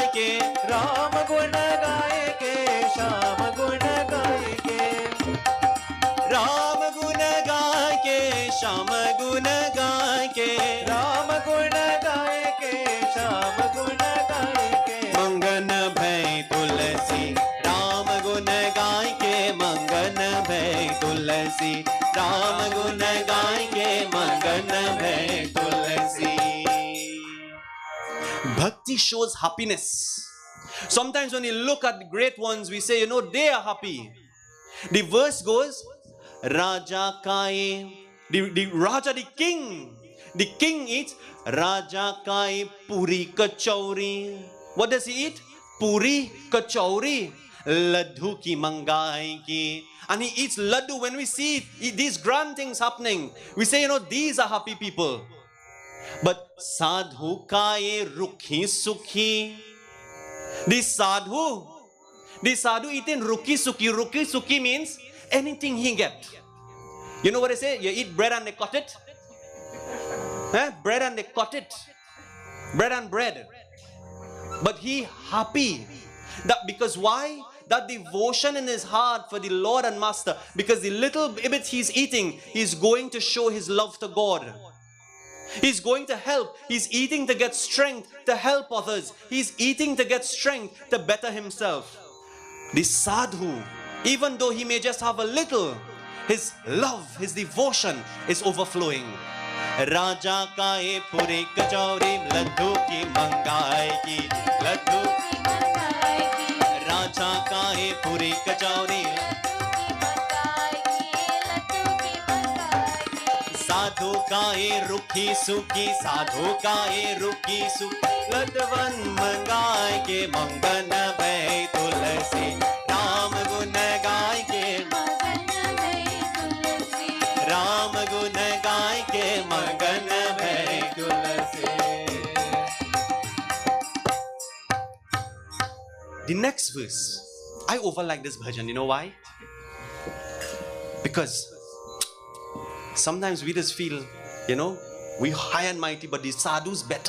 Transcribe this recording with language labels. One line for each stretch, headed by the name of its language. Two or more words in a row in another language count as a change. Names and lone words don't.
Awadhi: ke, Ram gun gaay ke Sham gun gaay ke, Ram gun gaay ke Sham gun gaay ke, Ram gun gaay ke Sham gun gaay ke, Mangan bhai tulsi, Ram gun gaay ke Mangan bhai tulsi, Ram gun gaay ke Mangan bhai tulsi.
English: Bhakti shows happiness. Sometimes when we look at the great ones, we say, they are happy. The verse goes,
Awadhi: Raja Kai,
English: the Raja, the king eats
Awadhi: Raja Kai Puri Kachauri.
English: What does he eat?
Awadhi: Puri Kachauri, Laddu ki mangai ki.
English: And he eats laddu. When we see these grand things happening, we say, these are happy people.
Awadhi: But sadhu kai rukhi sukhi.
English: The sadhu eating
Awadhi: rukhi sukhi.
English: Rukhi sukhi means anything he get. You know what I say? You eat bread and they cut it. Bread and they cut it. Bread and bread. But he happy. Because why? That devotion in his heart for the Lord and Master. Because the little bit he's eating, he's going to show his love to God. He's going to help. He's eating to get strength to help others. He's eating to get strength to better himself. The sadhu, even though he may just have a little, his love, his devotion is overflowing.
Awadhi: Raja kae puri kachauri, laddu ki mangai ki, laddu ki mangai ki. Raja kae puri kachauri, साधु काए रुखी सुखी, साधु काए रुखी सुखी, लडवन मंगाए के मंगन भय तुलसी, राम गुण गाय के मंगन भय तुलसी, राम गुण गाय के मंगन भय तुलसी.
English: The next verse, I overlike this bhajan. You know why? Because sometimes we just feel, we high and mighty, but the sadhu's better.